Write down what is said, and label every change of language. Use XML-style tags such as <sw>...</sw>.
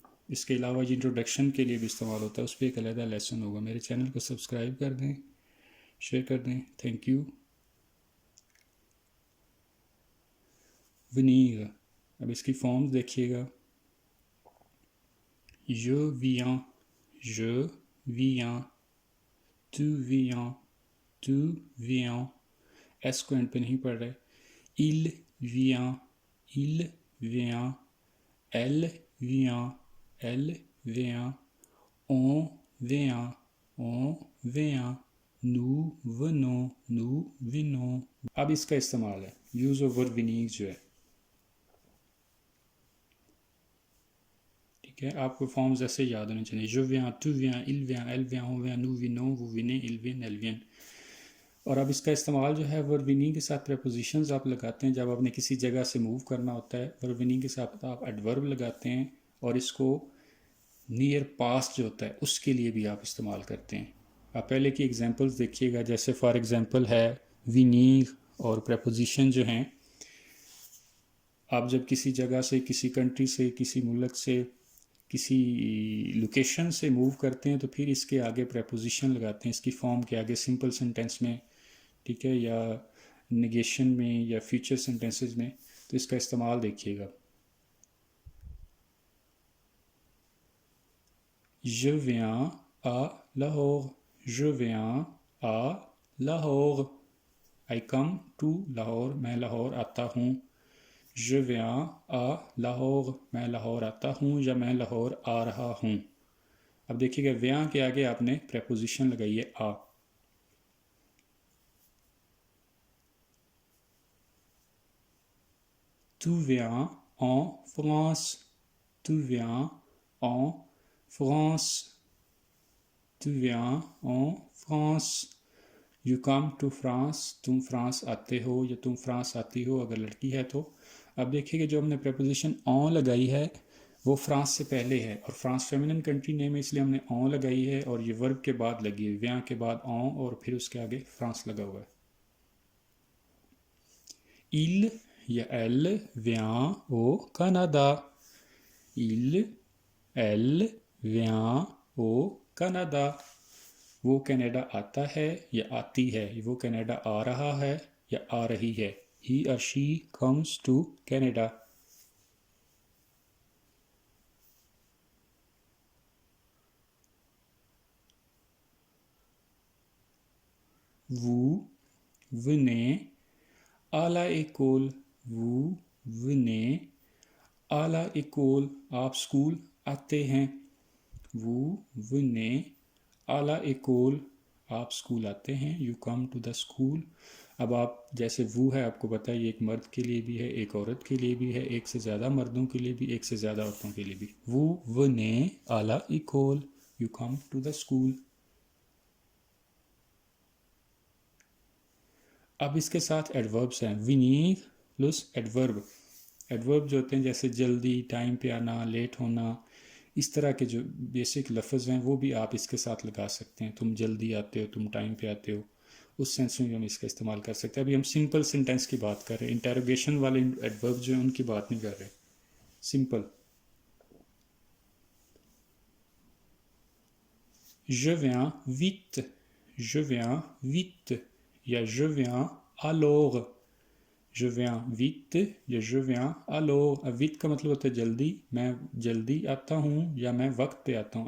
<hi>इसके अलावा ये इंट्रोडक्शन के लिए भी इस्तेमाल होता है, उस पर एक अलग लेसन होगा। मेरे चैनल को सब्सक्राइब कर दें, शेयर कर दें। Thank you. वनीर, अब इसकी फॉर्म्स देखिएगा।</hi> <fr>je viens, je viens, tu viens, tu viens।</fr> <hi>S को एंड पे नहीं पढ़ रहे।</hi> <fr>il vient, il vient, elle vient, elle vient, on vient, on vient, nous venons, nous venons।</fr> <hi>अब इसका इस्तेमाल है, यूज ऑफ वर्ब विनीग जो है। ठीक है, आपको फॉर्म्स ऐसे याद होने चाहिए।</hi> <fr>je viens, tu viens, il vient, elle vient, on vient, nous venons, vous venez, ils viennent, elles viennent।</fr> <hi>और अब इसका इस्तेमाल जो है वर्ब विनिंग के साथ प्रेपोजिशंस आप लगाते हैं। जब आपने किसी जगह से मूव करना होता है, वर्ब विनिंग के साथ आप एडवर्ब लगाते हैं। और इसको नियर पास्ट जो होता है उसके लिए भी आप इस्तेमाल करते हैं। आप पहले की एग्जांपल्स देखिएगा। जैसे फॉर एग्जांपल है विनिंग और प्रेपोजिशन जो हैं। आप जब किसी जगह से, किसी कंट्री से, किसी मुल्क से, किसी लोकेशन से मूव करते हैं तो फिर इसके आगे प्रेपोजिशन लगाते हैं, इसकी फॉर्म के आगे सिंपल सेंटेंस में, ठीक है, या नेगेशन में या फ्यूचर सेंटेंसेस में। तो इसका इस्तेमाल देखिएगा।</hi> <fr>Je viens à Lahore, je viens à Lahore,</fr> <en>I come to Lahore,</en> <hi>मैं लाहौर आता हूँ।</hi> <fr>je viens à Lahore,</fr> <hi>मैं लाहौर आता हूँ या मैं लाहौर आ रहा हूँ। अब देखिएगा, वियां के आगे आपने प्रेपोजिशन लगाई है आ।</hi> <fr>Tu viens en France, tu viens en France, tu viens en France,</fr> <en>you come to France,</en> <hi>तुम फ्रांस आते हो या तुम फ्रांस आती हो अगर लड़की है तो। अब देखिएगा, जो हमने प्रेपोजिशन ऑन लगाई है वो फ्रांस से पहले है, और फ्रांस फेमिनिन कंट्री नेम है, इसलिए हमने ऑन लगाई है। और ये वर्ब के बाद लगी है, वियां के बाद ऑन और फिर उसके आगे फ्रांस लगा हुआ है।</hi> <fr>il या elle vient au Canada, il, elle vient au Canada।</fr> <hi>वो कनाडा आता है या आती है, वो कनाडा आ रहा है या आ रही है।</hi> <en>he or she comes to Canada।</en> <fr>vous venez à la école, vous venez à la école,</fr> <hi>आप स्कूल आते हैं।</hi> <fr>vous venez à la école,</fr> <hi>आप स्कूल आते हैं।</hi> <en>you come to the school।</en> <hi>अब आप जैसे वो है, आपको पता है ये एक मर्द के लिए भी है, एक औरत के लिए भी है, एक से ज़्यादा मर्दों के लिए भी, एक से ज़्यादा औरतों के लिए भी।</hi> <fr>vous venez à la école,</fr> <en>you come to the school।</en> <hi>अब इसके साथ एडवर्ब्स हैं, विनीग प्लस एडवर्ब। एडवर्ब जो होते हैं जैसे जल्दी, टाइम पे आना, लेट होना, इस तरह के जो बेसिक लफ्ज़ हैं वो भी आप इसके साथ लगा सकते हैं। तुम जल्दी आते हो, तुम टाइम पे आते हो, उस सेंस में भी हम इसका इस्तेमाल कर सकते हैं। अभी हम सिंपल सेंटेंस की बात कर रहे हैं, इंटेरोगेशन वाले एडवर्ब जो हैं उनकी बात नहीं कर रहे।</hi> <fr>सिंपल, je viens vite, je viens vite या je viens alors, je viens vite या je viens alors।</fr> <hi>अब vite का मतलब होता है जल्दी, मैं जल्दी आता हूँ या मैं वक्त पे आता हूँ।</hi>